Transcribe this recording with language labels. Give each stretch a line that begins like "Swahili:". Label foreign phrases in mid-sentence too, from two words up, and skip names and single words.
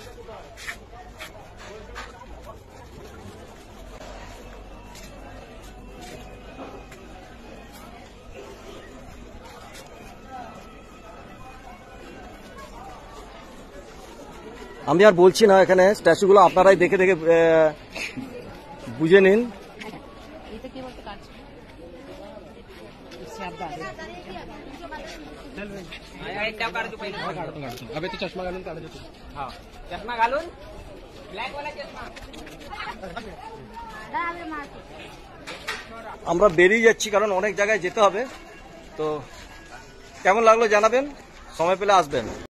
Bangla: আমি আর বলছি না, এখানে স্ট্যাচুগুলো আপনারাই দেখে দেখে বুঝে নিন।
Marathi: अबे तो चष्मा घालून काढ देतो. हा चष्मा घालून ब्लॅक वाला चष्मा.
Bangla: আমরা বেরিয়ে যাচ্ছি, কারণ অনেক জায়গায় যেতে হবে। তো কেমন লাগলো জানাবেন, সময় পেলে আসবেন।